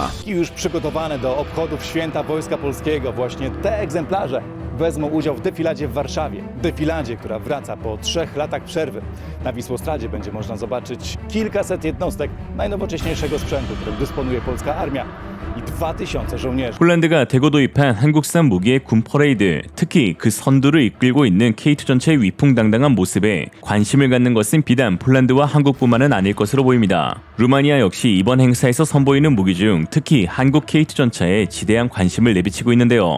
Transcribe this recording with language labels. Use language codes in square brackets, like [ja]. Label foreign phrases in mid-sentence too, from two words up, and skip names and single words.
[pl] I już przygotowane do obchodów Święta Wojska Polskiego, właśnie te egzemplarze wezmą udział w defiladzie w Warszawie. Defiladzie, która wraca po 3 latach przerwy. Na Wisłostradzie będzie można zobaczyć kilkaset jednostek najnowocześniejszego sprzętu, którym dysponuje polska armia i 2000 żołnierzy. [ko] 폴란드가 대거 도입한 한국산 무기의 군 퍼레이드, 특히 그 선두를 이끌고 있는 K2 전차의 위풍당당한 모습에 관심을 갖는 것은 비단 폴란드와 한국뿐만은 아닐 것으로 보입니다. 루마니아 역시 이번 행사에서 선보이는 무기 중 특히 한국 K2 전차에 지대한 관심을 내비치고 있는데요.